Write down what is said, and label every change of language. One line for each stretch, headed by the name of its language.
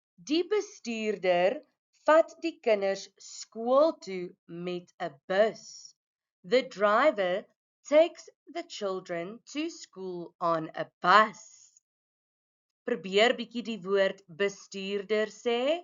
Afrikaans: Die bestuurder vat die kinders skool toe met 'n bus.
English: The driver takes the children to school on a bus.
Afrikaans: Probeer bietjie die woord bestuurder sê.